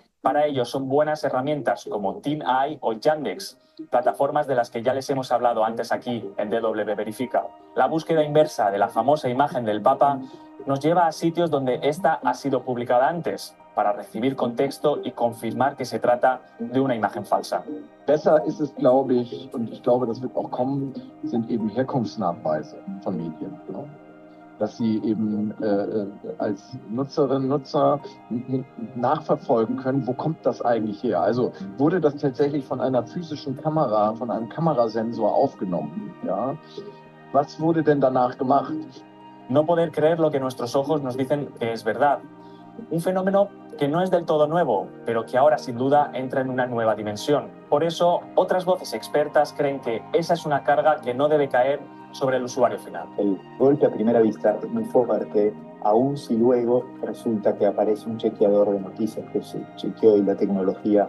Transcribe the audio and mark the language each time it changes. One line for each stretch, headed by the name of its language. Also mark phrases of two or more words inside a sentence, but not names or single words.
Spanish: Para ello son buenas herramientas como TinEye o Yandex, plataformas de las que ya les hemos hablado antes aquí en DW Verifica. La búsqueda inversa de la famosa imagen del Papa nos lleva a sitios donde esta ha sido publicada antes, para recibir contexto y confirmar que se trata de una imagen falsa.
German: Besser ist es, glaube ich, und ich glaube, das wird auch kommen, sind eben Herkunftsnachweise von Medien. Ne? Dass sie eben als Nutzerinnen und Nutzer nachverfolgen können, wo kommt das eigentlich her? Also wurde das tatsächlich von einer physischen Kamera, von einem Kamerasensor aufgenommen? Ja? Was wurde denn danach gemacht?
Spanish: No poder creer lo que nuestros ojos nos dicen que es verdad. Un fenómeno que no es del todo nuevo, pero que ahora sin duda entra en una nueva dimensión. Por eso, otras voces expertas creen que esa es una carga que no debe caer sobre el usuario final. El golpe a primera vista es muy fuerte, aun si luego resulta que aparece un chequeador de noticias que se chequeó y la tecnología.